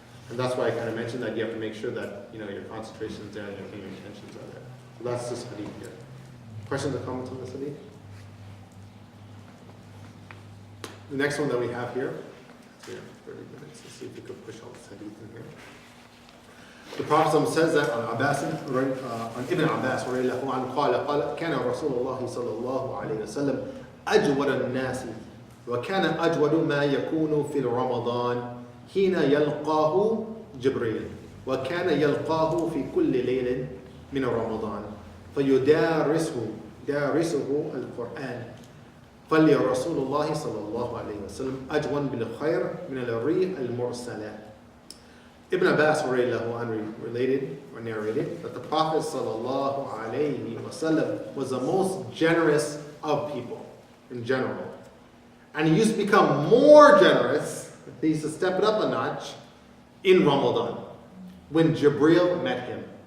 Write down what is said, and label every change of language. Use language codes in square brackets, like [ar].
[en] And that's why I kind of mentioned that you have to make sure that your concentration is there and your intentions are there. So that's this hadith here. Questions or comments on this hadith? The next one that we have here, 30 minutes. Let's see if we could push all this hadith in here. The Prophet says that on [ar] Ibn Abbas قال كان رسول الله صلى الله عليه وسلم أجود الناس وكان أجود ما يكون في رمضان حين يلقاه جبريل وكان يلقاه في كل ليل من رمضان فيدارسه القرآن فلرسول الله صلى الله عليه وسلم أجود بالخير من الريح المرسلة. [en] Ibn Abbas related or narrated that the Prophet sallallahu alaihi wasallam was the most generous of people in general. And he used to become more generous, he used to step it up a notch in Ramadan when Jibreel met him.